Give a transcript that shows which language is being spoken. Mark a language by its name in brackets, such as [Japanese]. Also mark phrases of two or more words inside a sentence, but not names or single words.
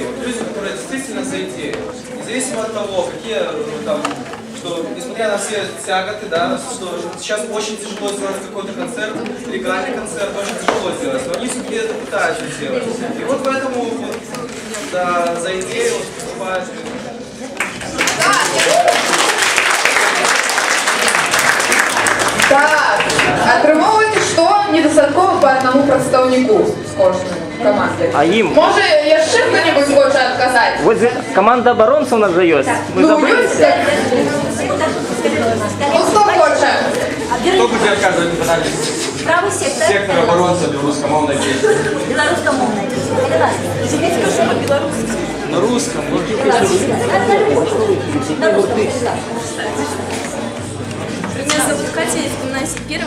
[Russian] Вот люди, которые действительно за идею. Независимо от того, какие там, что несмотря на все тяготы, да, что сейчас очень тяжело сделать какой-то концерт, легальный концерт, очень тяжело сделать, но они все-таки это пытаются сделать. И вот поэтому вот, да, за идею выступают. Так, [Belarusian] атрымоўваецца, што недастаткова па аднаму прадстаўніку з кожнай каманды. А ім? Можа, яшчэ хто-небудзь хоча адказаць? [Russian] Вот команда оборонцев у нас же есть. Вы Ну, забыли? [Belarusian] ёсць так? Ну, хто хоча? [Russian] Кто будет отказывать на педагогике? Правый сектор. Сектор оборонца белорусскомовной песни. Белорусскомовная песня. На русском. На русском. Меня зовут Катя, из гимназии 1.